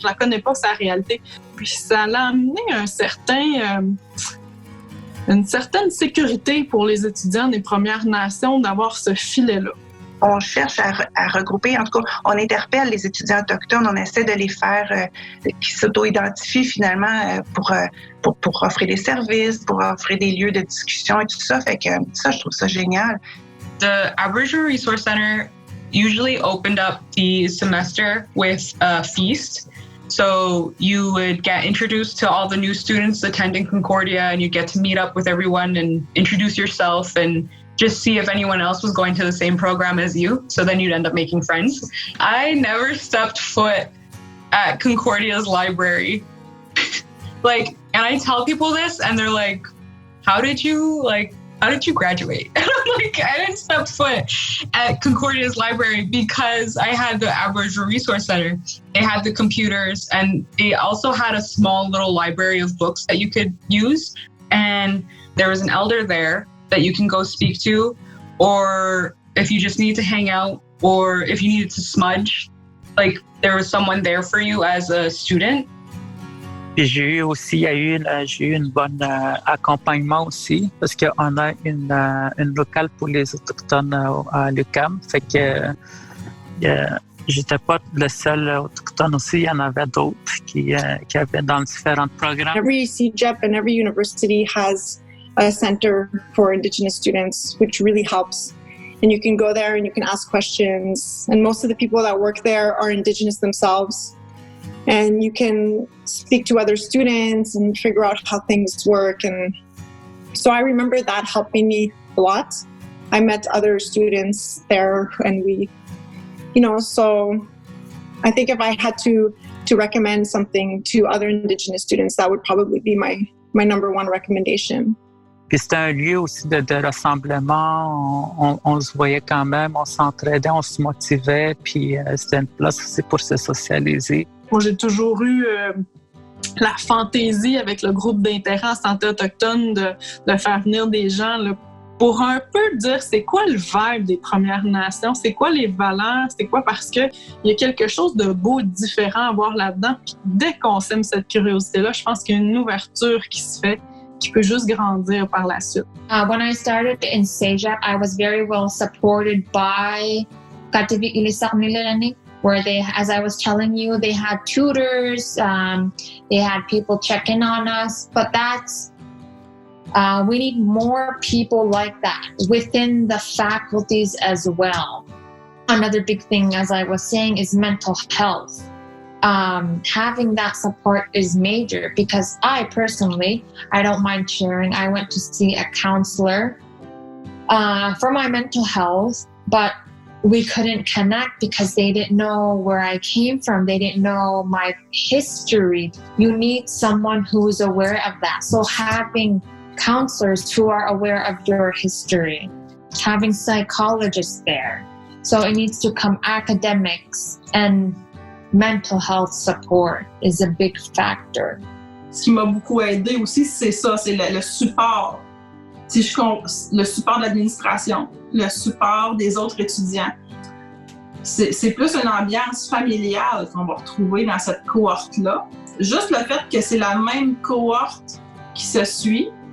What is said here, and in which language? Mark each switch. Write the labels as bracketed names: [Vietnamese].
[French] Je la connais pas, sa réalité. Puis ça l'a amené une certaine sécurité pour les étudiants des Premières Nations d'avoir ce filet-là. On cherche à regrouper, en tout cas, on interpelle les étudiants autochtones, on essaie de les faire qui s'auto-identifient finalement pour offrir des services, pour offrir des lieux de discussion et tout ça. Fait que ça, je trouve ça génial. [English] The Aboriginal Resource Center usually opened up the semester with a feast. So you would get introduced to all the new students attending Concordia, and you get to meet up with everyone and introduce yourself and just see if anyone else was going to the same program as you. So then you'd end up making friends. I never stepped foot at Concordia's library. And I tell people this and they're like, how did you graduate? And I'm like, I didn't step foot at Concordia's library because I had the Aboriginal Resource Center. They had the computers and they also had a small little library of books that you could use. And there was an elder there that you can go speak to, or if you just need to hang out, or if you needed to smudge, there was someone there for you as a student. [French] Puis j'ai eu une bonne accompagnement aussi, parce qu'on a une locale pour les Autochtones à l'UQAM. Fait que j'étais pas le seul Autochtone aussi, il y en avait d'autres qui avaient dans différents programmes. [English] Every CEGEP and every university has a center for Indigenous students, which really helps. And you can go there and you can ask questions. And most of the people that work there are Indigenous themselves. And you can speak to other students and figure out how things work. And so I remember that helping me a lot. I met other students there, and we, so I think if I had to recommend something to other Indigenous students, that would probably be my number one recommendation. [French] Puis c'était un lieu aussi de rassemblement. On se voyait quand même, on s'entraidait, on se motivait, puis c'était une place aussi pour se socialiser. Moi, j'ai toujours eu la fantaisie avec le groupe d'intérêt en santé autochtone de faire venir des gens là, pour un peu dire c'est quoi le vibe des Premières Nations, c'est quoi les valeurs, c'est quoi, parce qu'il y a quelque chose de beau, différent à voir là-dedans. Puis dès qu'on sème cette curiosité-là, je pense qu'il y a une ouverture qui se fait, qui peut juste grandir par la suite. [English] When I started in CEGEP, I was very well supported by Kativik Ilisaqnilani, where they, as I was telling you, they had tutors, they had people check in on us, but we need more people like that within the faculties as well. Another big thing, as I was saying, is mental health. Having that support is major, because I personally, I don't mind sharing, I went to see a counselor for my mental health, but we couldn't connect because they didn't know where I came from. They didn't know my history. You need someone who's aware of that. So having counselors who are aware of your history, having psychologists there. So it needs to come academics, and mental health support is a big factor. [French] Ce qui m'a beaucoup aidé aussi, c'est ça, c'est le support. Le support de l'administration, le support des autres étudiants. C'est plus une ambiance familiale qu'on va retrouver dans cette cohorte-là. Juste le fait que c'est la même cohorte qui se suit.